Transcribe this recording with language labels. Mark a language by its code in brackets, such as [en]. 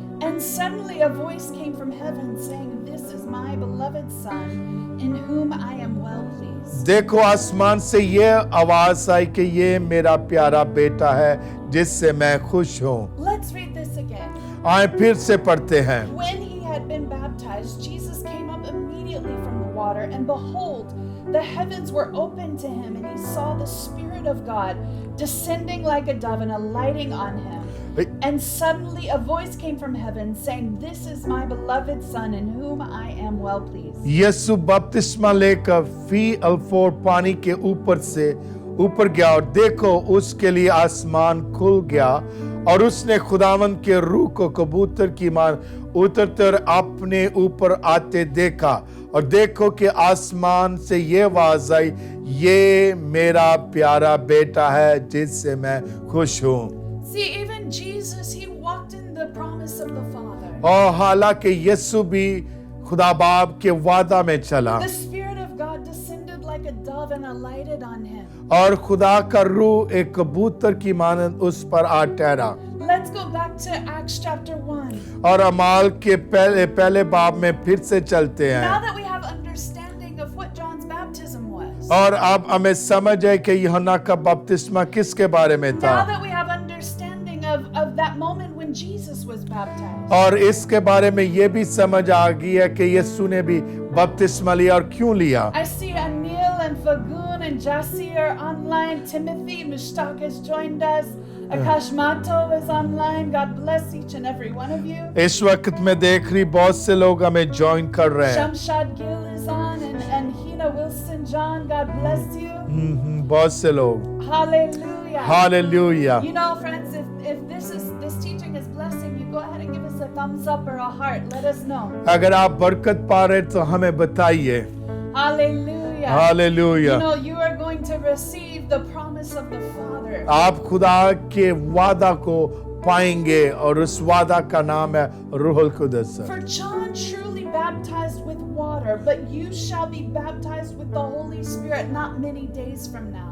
[en] And suddenly a voice came from heaven saying, This is my beloved Son, in whom I am well pleased. [hi] देखो आसमान से ये आवाज आई कि ये मेरा प्यारा बेटा है जिससे मैं खुश हूँ। [en] Let's read this again. [hi] आए फिर से पढ़ते हैं। [en] When he had been baptized, Jesus came up immediately from the water, and behold, the heavens were opened to him, and he saw the Spirit of God descending like a dove and alighting on him. And suddenly a voice came from heaven saying, This is my beloved Son, in whom I am well pleased. [hi] यीशु बपतिस्मा लेकर फी अल्फोर पानी के ऊपर से ऊपर गया और देखो उसके लिए आसमान खुल गया और उसने खुदावंद के रूह को कबूतर की मान उतरते और अपने ऊपर आते देखा और देखो कि आसमान से ये आवाज आई, ये मेरा प्यारा बेटा है जिससे मैं खुश हूँ। [en] See, even Jesus, he walked in the promise of the Father. [hi] और हालांकि यीशु भी खुदा बाप के वादा में चला [en] The Spirit of God descended like a dove and alighted on him. [hi] और खुदा का रूह एक कबूतर की मानंद उस पर आ ठहरा। [en] Let's go back to Acts chapter 1. [hi] और अमाल के पहले बाब में फिर से चलते [en] Now [hi] हैं [en] that we have understanding of what John's baptism was. [hi] और अब हमें समझ है कि यूहन्ना का बपतिस्मा किसके बारे में [en] Now [hi] था [en] that we have understanding of that moment when Jesus was baptized. [hi] और इसके बारे में ये भी समझ आ गई है कि यीशु ने भी बपतिस्मा लिया और क्यों लिया। [en] I see Anil and Fagun and Jassi are online. Timothy Mushtaq has joined us. Akash Mato is online. God bless each and every one of you. [hi] इस वक्त मैं देख रही बहुत से लोग हमें ज्वाइन कर रहे हैं। [en] Shamshad Gill is on and Hina Wilson John. God bless you. [hi] बहुत से लोग। [en] Hallelujah. [hi] Hallelujah. [en] You know, friends, if this teaching is blessing you, go ahead and give us a thumbs up or a heart. Let us know. [hi] अगर आप बरकत पा रहे तो हमें बताइए। [en] Hallelujah. [hi] Hallelujah. [en] You know, you are going to receive the promise of the Father. [hi] आप खुदा के वादा को पाएंगे और उस वादा का नाम है रूहुल कुदस। [en] For John truly baptized with water, but you shall be baptized with the Holy Spirit not many days from now.